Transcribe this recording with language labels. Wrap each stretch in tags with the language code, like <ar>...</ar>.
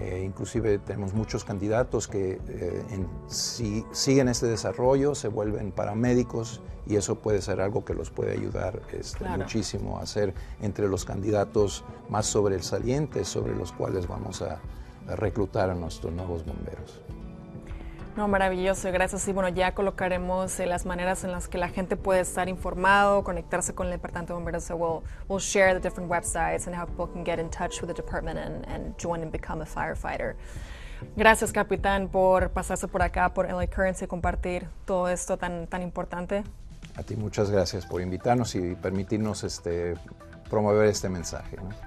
<es>Inclusive tenemos muchos candidatos que si siguen este desarrollo se vuelven paramédicos, y eso puede ser algo que los puede ayudar muchísimo a ser entre los candidatos más sobresalientes sobre los cuales vamos a reclutar a nuestros nuevos bomberos. No, maravilloso, gracias. Y bueno, ya colocaremos las maneras en las que la gente puede estar informado, conectarse con el Departamento de Bomberos.</es> <en>So we'll share the different websites and how people can get in touch with the department and join and become a firefighter.</en> <es>Gracias, capitán, por pasarse por acá, por LA Currents, y compartir todo esto tan importante. A ti muchas gracias por invitarnos y permitirnos promover este mensaje, ¿no?</es>